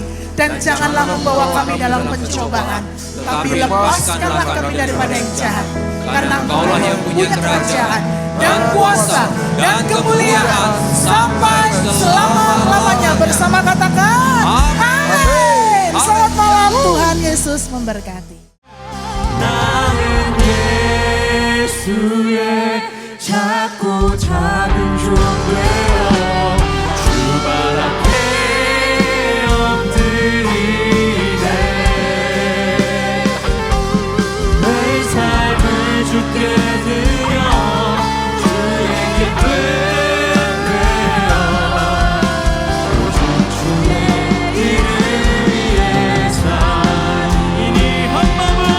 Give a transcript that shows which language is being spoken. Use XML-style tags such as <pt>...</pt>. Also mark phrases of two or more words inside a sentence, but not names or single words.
<id>Dan janganlah membawa kami dalam pencobaan, tapi lepaskanlah kami daripada yang jahat. Karena Engkaulah yang punya kerajaan dan kuasa dan kemuliaan sampai selama-lamanya. Bersama katakan amin. Selamat malam, Tuhan Yesus memberkati.</id> <ko>나는 예수의 작고 작은 종 되어 주 발 앞에 엎드리네. 내 삶을 주께 드려 주의 기쁨 되어 오직 주의 이름 위에 살리니 한 마음</ko>